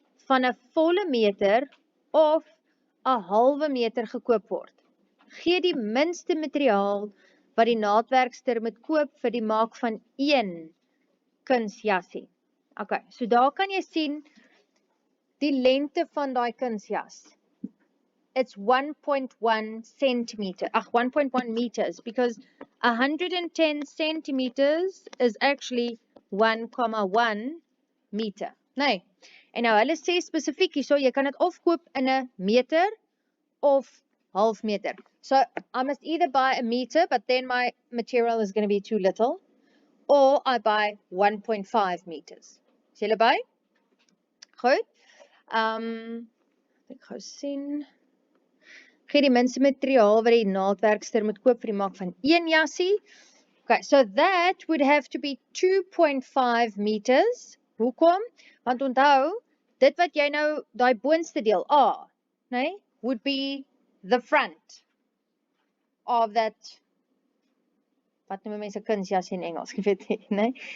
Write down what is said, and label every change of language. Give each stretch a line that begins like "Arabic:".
Afrikaans: van 'n volle meter of 'n halwe meter gekoop word. Gee die minste materiaal wat die naaldwerkster moet koop vir die maak van 1 kunsjassie. Okay, so daar kan jy sien die lengte van daai kunsjas.
English: It's 1.1 centimeter, 1.1 meters, because 110 centimeters is actually 1,1 meter.
Afrikaans: Nee, en nou hulle sê spesifiek hier, so jy kan dit of koop in 'n meter of half meter.
English: So I must either buy a meter, but then my material is going to be too little, or I buy 1.5 meters.
Afrikaans: Is julle by? Goed. Ek gou sien. Gee die minste materiaal wat die naaldwerkster moet koop vir die maak van 1 jassie.
English: Okay, so that would have to be 2.5 meters.
Afrikaans: Hoekom? Want onthou, dit wat jy nou, daai boonste deel, A, nee,
English: would be the front of that,
Afrikaans: wat noem mense kunsjas in Engels, ek weet nie, nee?